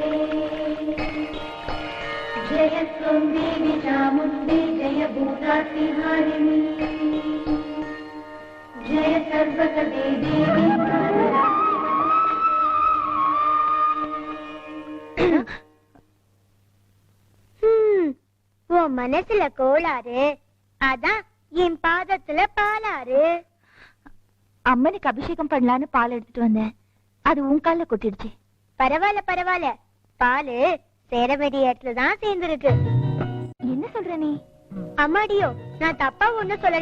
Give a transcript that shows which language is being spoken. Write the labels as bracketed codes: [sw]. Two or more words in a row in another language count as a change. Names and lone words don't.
[sa] जय त्वं देवी चामुण्डी जय भूतातिहारिणी जय सर्वगते देवी वो [ta] மனசுல கோளாறு அதான் என் பாதத்துல பாலாறு. அம்மனுக்கு அபிஷேகம் பண்ணலான்னு பால் எடுத்துட்டு வந்தேன், அது உன் கால கொட்டிடுச்சு. பரவாயில்ல பரவாயில்ல, பாலு சேர வேண்டிய இடத்துல தான் சேர்ந்துருக்கு. என்ன சொல்ற நீ? அம்மாடியோ, நான் தப்பா ஒண்ணும் சொல்லல.